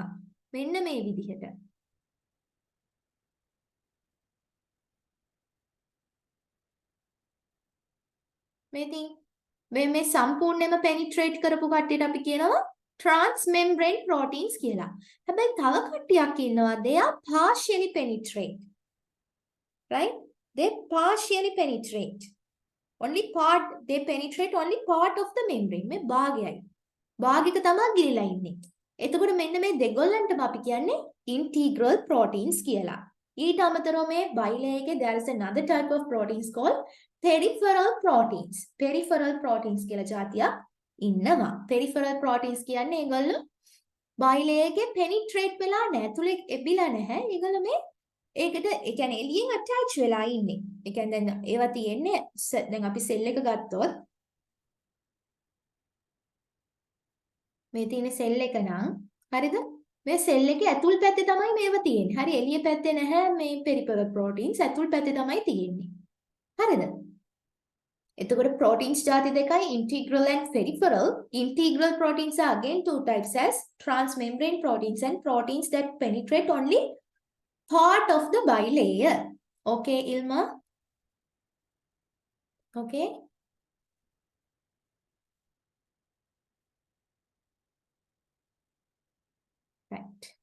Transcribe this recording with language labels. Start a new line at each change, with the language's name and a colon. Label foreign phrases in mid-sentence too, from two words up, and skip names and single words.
Sinhala: මෙන්න මේ විදිහට. මේ මේ සම්පූර්ණයෙන්ම penetrate කරපු කට්ටියට අපි කියනවා
English: transmembrane proteins
Sinhala: කියලා. හැබැයි තව කට්ටියක් ඉන්නවා
English: they are partially penetrate. Right? They partially penetrate. Only part, they penetrate only part of the membrane.
Sinhala: මේ භාගයයි. භාගයක තමයි ගිලිලා ඉන්නේ. එතකොට මෙන්න මේ දෙගොල්ලන්ටම අපි කියන්නේ
English: integral proteins
Sinhala: කියලා. ඊට අමතරව මේ bilayer එකේ
English: there is another type of proteins called peripheral proteins. Peripheral proteins
Sinhala: කියලා જાතියක් ඉන්නවා.
English: Peripheral proteins
Sinhala: කියන්නේ ඒගොල්ලෝ bilayer එකේ penetrate වෙලා නැහැ. ඇතුලේ එබිලා නැහැ. ඒගොල්ලෝ මේ ඒකට ඒ කියන්නේ එළියෙන් attach වෙලා ඉන්නේ. ඒ කියන්නේ දැන් ඒවා තියෙන්නේ දැන් අපි cell එක ගත්තොත් මේ තියෙන cell එක නම් හරිද? මේ cell එකේ ඇතුල් පැත්තේ තමයි මේව තියෙන්නේ. හරි එළිය පැත්තේ නැහැ මේ
English: peripheral proteins
Sinhala: ඇතුල් පැත්තේ තමයි තියෙන්නේ. හරිද? එතකොට proteins ಜಾති දෙකයි
English: integral and peripheral. Integral proteins are again two types as transmembrane proteins and proteins that penetrate only part of the bilayer. Okay, Ilma? Okay. Right.